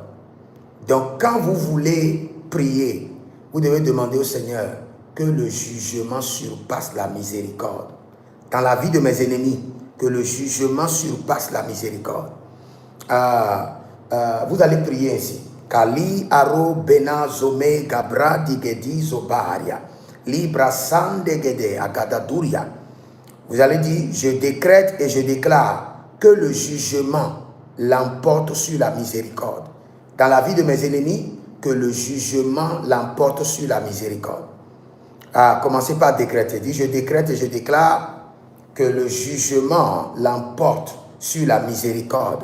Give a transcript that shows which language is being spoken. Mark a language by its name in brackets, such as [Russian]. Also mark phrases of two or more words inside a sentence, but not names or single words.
[French] Donc quand vous voulez prier, vous devez demander au Seigneur que le jugement surpasse la miséricorde. Dans la vie de mes ennemis, que le jugement surpasse la miséricorde. Vous allez prier ainsi. Kali aro bena zome gabra digedi zobaria libra sande gede agadaduria. Vous allez dire, je décrète et je déclare que le jugement l'emporte sur la miséricorde. Dans la vie de mes ennemis, que le jugement l'emporte sur la miséricorde. Commencez par décréter. Dis, je décrète et je déclare que le jugement l'emporte sur la miséricorde.